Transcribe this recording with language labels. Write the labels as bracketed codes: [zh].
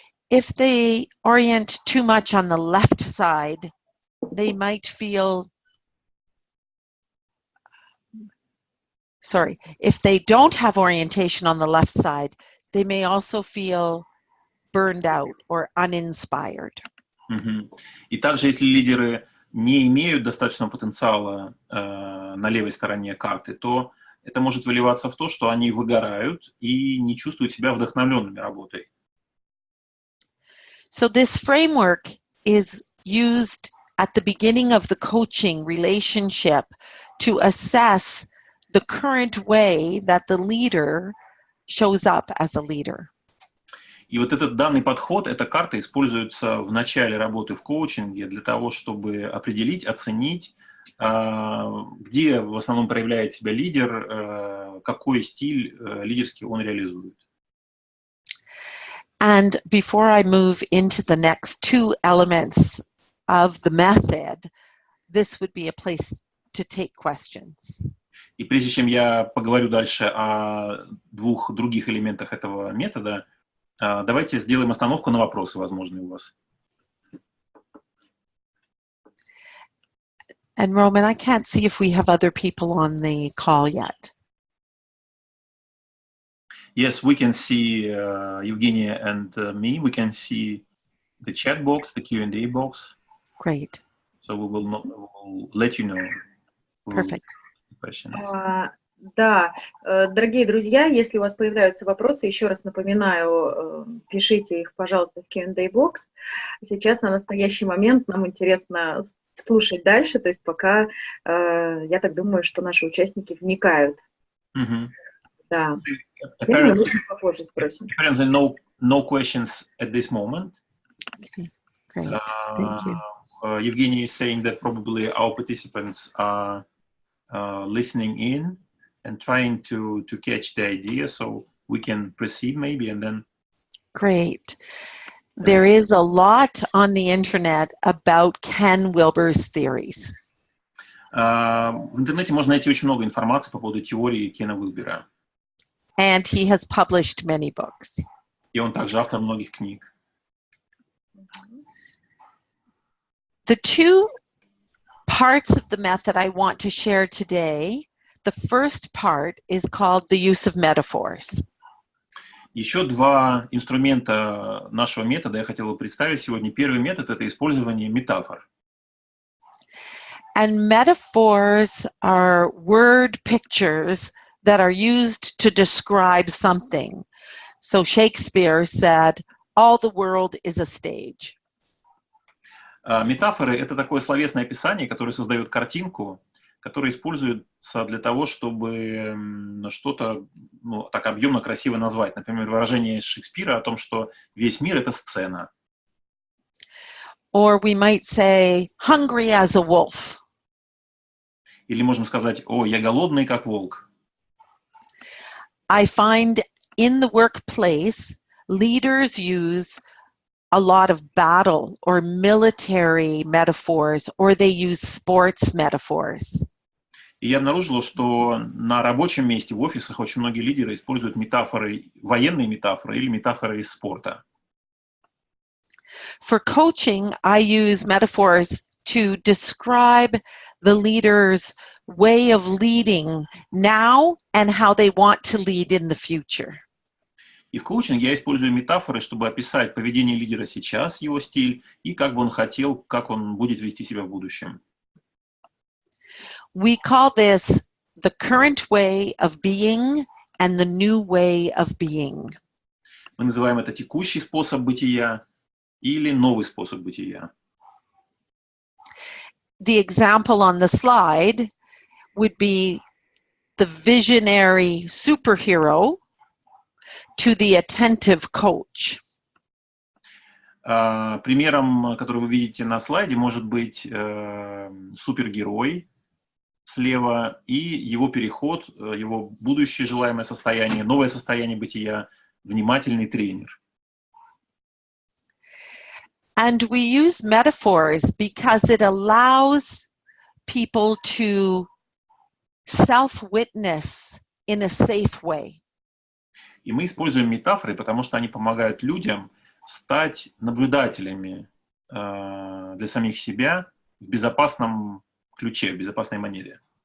[en] If they orient too much on the left side, they might feel, if they don't have orientation on the left side, they may also feel burned out or uninspired. [ru] И также, если лидеры не имеют достаточного потенциала на левой стороне карты, то это может выливаться в то, что они выгорают и не чувствуют себя вдохновленными работой. [en] So this framework is used at the beginning of the coaching relationship to assess the current way that the leader shows up as a leader. [ru] И вот этот данный подход, эта карта используется в начале работы в коучинге для того, чтобы определить, оценить, где в основном проявляет себя лидер, какой стиль лидерский он реализует. [en] And before I move into the next 2 elements of the method, this would be a place to take questions. [ru] И прежде чем я поговорю дальше о двух других элементах этого метода, давайте сделаем остановку на вопросы, возможные у вас. [en] And Roman, I can't see if we have other people on the call yet. Yes, we can see Evgenia and me. We can see the chat box, the Q&A box. Great. So we will let you know. Perfect. Questions. [ru] Да, дорогие друзья, если у вас появляются вопросы, еще раз напоминаю, пишите их, пожалуйста, в Q&A box. Сейчас на настоящий момент нам интересно слушать дальше, то есть пока, я так думаю, что наши участники вникают. Да. Мы попозже спросим. [en] Apparently no questions at this moment. Okay. Great. Thank you. Evgeny is saying that probably our participants are listening in and trying to catch the idea, so we can proceed maybe and then. Great. There is a lot on the internet about Ken Wilber's theories. [ru] В интернете можно найти очень много информации по поводу теории Кена Уилбера. [en] And he has published many books. [ru] И он также автор многих книг. [en] The two parts of the method I want to share today, the first part is called the use of metaphors. [ru] Еще два инструмента нашего метода я хотел бы представить сегодня. Первый метод — это использование метафор. [en] And metaphors are word pictures that are used to describe something. So Shakespeare said, all the world is a stage. [ru] Метафоры — это такое словесное описание, которое создает картинку, которая используется для того, чтобы что-то так объемно красиво назвать. Например, выражение Шекспира о том, что весь мир — это сцена. [en] Or we might say, hungry as a wolf. [ru] Или можем сказать, о, я голодный, как волк. [en] I find in the workplace, leaders use a lot of battle or military metaphors, or they use sports metaphors. [ru] И я обнаружила, что на рабочем месте, в офисах очень многие лидеры используют метафоры, военные метафоры или метафоры из спорта. [en] For coaching, I use metaphors to describe the leader's way of leading now and how they want to lead in the future. [ru] И в коучинге я использую метафоры, чтобы описать поведение лидера сейчас, его стиль, и как бы он хотел, как он будет вести себя в будущем. [en] We call this the current way of being and the new way of being. [ru] Мы называем это текущий способ бытия или новый способ бытия. [en] The example on the slide would be the visionary superhero to the attentive coach. [ru] Примером, который вы видите на слайде, может быть супергерой слева и его переход, его будущее желаемое состояние, новое состояние бытия, внимательный тренер. [en] And we use metaphors because it allows people to self-witness in a safe way. [ru] И мы используем метафоры, потому что они помогают людям стать наблюдателями для самих себя в безопасном ключе, в безопасной манере.